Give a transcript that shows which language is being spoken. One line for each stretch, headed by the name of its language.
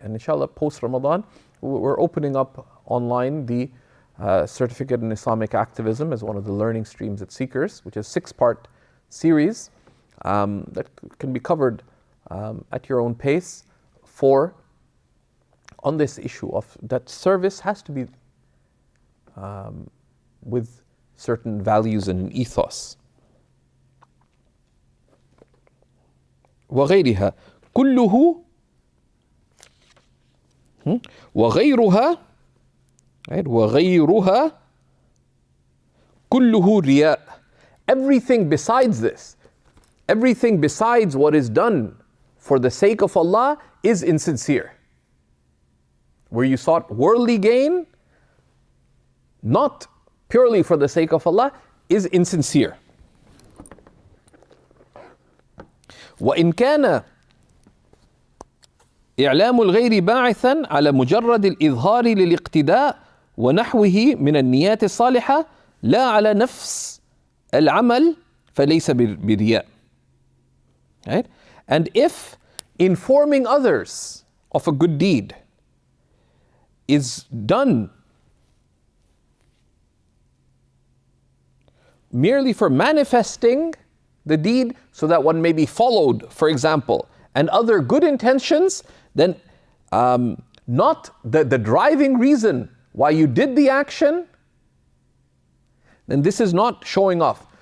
English: And inshallah, post Ramadan, we're opening up online the Certificate in Islamic Activism as one of the learning streams at Seekers, which is a 6-part series that can be covered at your own pace for on this issue of that service has to be with certain values and ethos.
Arabic: وغيرها كله وغيرها وغيرها كله رياء.
English: Everything besides this, everything besides what is done for the sake of Allah is insincere. Where you sought worldly gain, not purely for the sake of Allah, is insincere.
Arabic: وإن كان إعلام الغير باعثا على مجرد الإظهار للاقتداء ونحوه من النيات الصالحة لا على نفس العمل فليس برياء.
English: Right? And if informing others of a good deed is done merely for manifesting the deed so that one may be followed, for example, and other good intentions, then not the driving reason why you did the action, then this is not showing off.